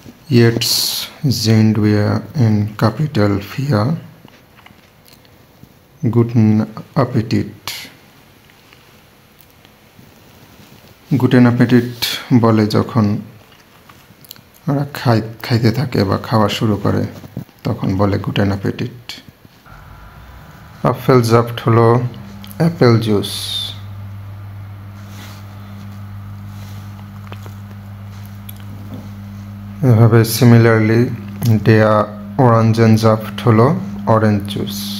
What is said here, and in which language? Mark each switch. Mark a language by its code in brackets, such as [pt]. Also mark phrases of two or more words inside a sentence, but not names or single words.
[de] Jetzt sind wir in Kapitel 4. Guten Appetit. Guten Appetit [bn] বলে যখন ওরা খাইতে থাকে বা খাওয়া শুরু করে তখন বলে [de] Guten Appetit. [bn] Apfelsaft হলো [en] apple juice. [bn] এভাবে সিমিলারলি [de] der Orangensaft [bn] হলো [en] orange juice.